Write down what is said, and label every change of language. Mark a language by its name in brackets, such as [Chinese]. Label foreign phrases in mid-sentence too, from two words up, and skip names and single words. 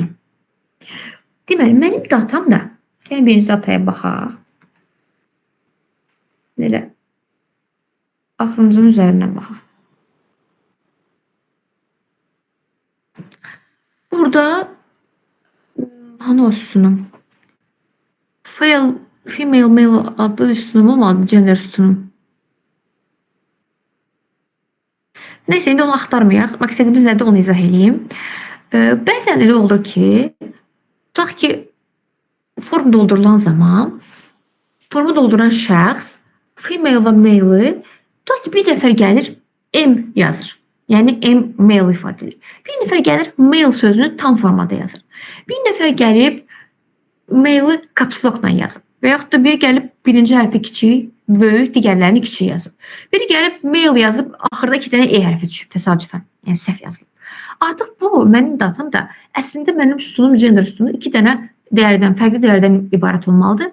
[Azerbaijani] Deməli, mənim datam da, gəlin birinci dataya baxaq. Elə axırıncının üzərindən baxaq. Burada hanı o sütunum? [English] Female, male [Azerbaijani] adlı bir sütunum olmadı, gender sütunum. Neyse, indi onu axtarmayaq. Məqsədimiz nədir, onu izah edeyim. Bəzən elə olur ki, tutaq ki, form doldurulan zaman, formu dolduran şəxs, female və male-i, tutaq ki, bir nəfər gəlir, M yazır. Yəni, M male ifadə edir. Bir nəfər gəlir, male sözünü tam formada yazır. Bir nəfər gəlib, male-i [English] caps lock-la [Azerbaijani] yazır. Və yaxud da biri gəlib birinci hərfi kiçik, böyük, digərlərini kiçik yazıb. Biri gəlib mail yazıb, axırda 2 dənə e hərfi düşüb təsadüfən. Yəni səhv yazılıb. Artıq bu mənim datamda əslində mənim sütunum gender sütunu 2 dənə dəyərdən, fərqli dəyərdən ibarət olmalıdır.